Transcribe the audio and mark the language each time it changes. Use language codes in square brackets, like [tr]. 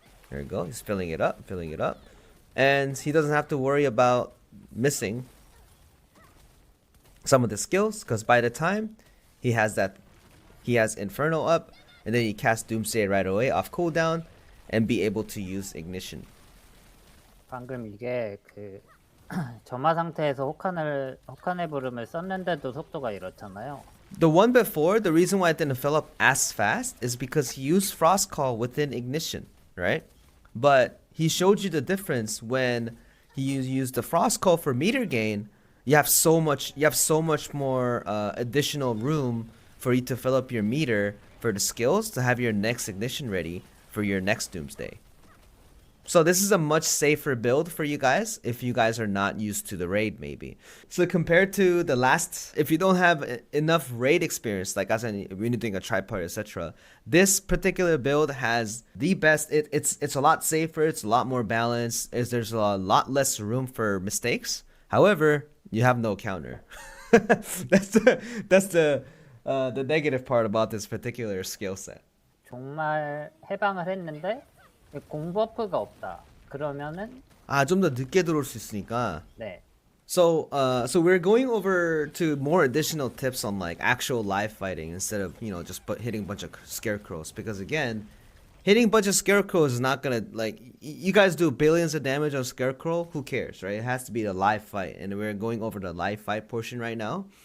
[en] There you go. He's filling it up, and he doesn't have to worry about missing some of the skills because by the time he has Inferno up, and then he casts Doomsday right away off cooldown, and be able to use ignition. [ko] 방금 이게 그 점화 상태에서 혹한의 부름을 썼는데도 속도가 이렇잖아요. [en] The one before, the reason why it didn't fill up as fast is because he used Frost Call within ignition, right? But he showed you the difference when he used the Frost Call for meter gain. You have so much more additional room for you to fill up your meter for the skills to have your next ignition ready for your next Doomsday. So this is a much safer build for you guys if you guys are not used to the raid maybe. So compared to the last, if you don't have enough raid experience, like as in when you're doing a tripod, etc., this particular build has the best. It's a lot safer. It's a lot more balanced. There's a lot less room for mistakes. However, you have no counter. that's the negative part about this particular skill set. [ko] 정말 해방을 했는데 공버프가 없다. 그러면은 좀 더 늦게 들어올 수 있으니까. 네. [en] So we're going over to more additional tips on like actual live fighting instead of just hitting a bunch of scarecrows, because again, hitting a bunch of scarecrows is not gonna, like, you guys do billions of damage on scarecrow, who cares, right? It has to be the live fight, and we're going over the live fight portion right now.